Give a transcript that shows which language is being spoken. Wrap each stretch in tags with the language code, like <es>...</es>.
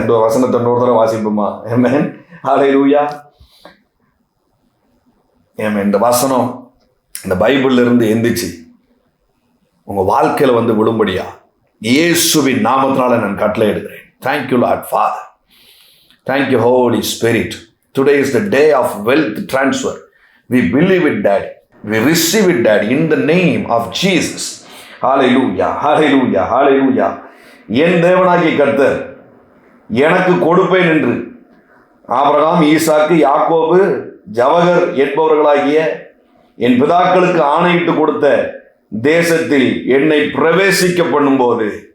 <ta>இந்த வசனத்தை இன்னொரு தடவை வாசிப்போமா? ஹல்லேலூயா. இந்த வசனம் இந்த பைபிள்ல இருந்து எந்திரிச்சு உங்க வாழ்க்கையில விடும்படியா இயேசுவின் நாமத்தினால நான் கட்டளை எடுக்கிறேன்.</ta> <en>Thank you Lord Father, thank you Holy Spirit. Today is the day of wealth transfer. We believe it, Daddy. We receive it, Daddy, in the name of Jesus.</en> <ta>ஹல்லேலூயா, ஹல்லேலூயா, ஹல்லேலூயா. என் தேவனாகிய கர்த்தர் எனக்கு கொடுப்பேன் என்று ஆபிரகாம், ஈசாக்கு, யாக்கோபு, ஜவகர் என்பவர்களாகிய என் பிதாக்களுக்கு ஆணையிட்டு கொடுத்த தேசத்தில் என்னை பிரவேசிக்க பண்ணும்போது</ta>